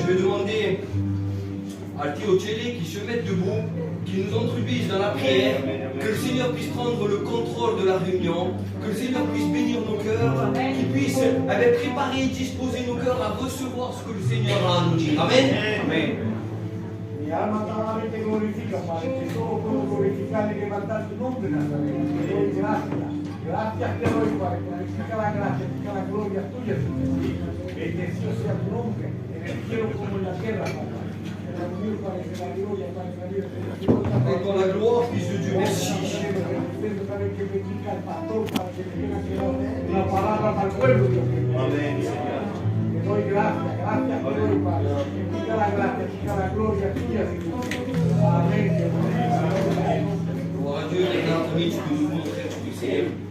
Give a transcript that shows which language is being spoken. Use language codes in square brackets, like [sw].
[fr] Je vais demander à Théo Tchélé qui se mette debout, qui nous introduise dans la prière, que le Seigneur puisse prendre le contrôle de la réunion, que le Seigneur puisse bénir nos cœurs, qu'il puisse préparer et disposer nos cœurs à recevoir ce que le Seigneur a à nous dire. Amen. Amen. [es] Mi alma te glorifica, Padre, que solo puedo glorificar y levantar tu nombre, Nazareno. Te doy gracias. Gracias te doy, Padre, glorifica la gracia, glorifica la gloria tuya, Señor. Bendecido sea tu nombre, en el cielo como en la tierra, Padre. En la unión, Padre, que la gloria, Padre, que la vida, [fr] Et dans la gloire, Fils de Dieu, merci. [es] Padre, que bendiga al pastor, Padre, que tenga que dar la palabra para el pueblo, Dios mío. Amén, Señor. Te doy gracias, gracias te doy, Padre. Glorifica la gracia, glorifica la gloria tuya, Señor. Amén, [fr] Gloire à Dieu, les gars, tu peux nous montrer ce que c'est.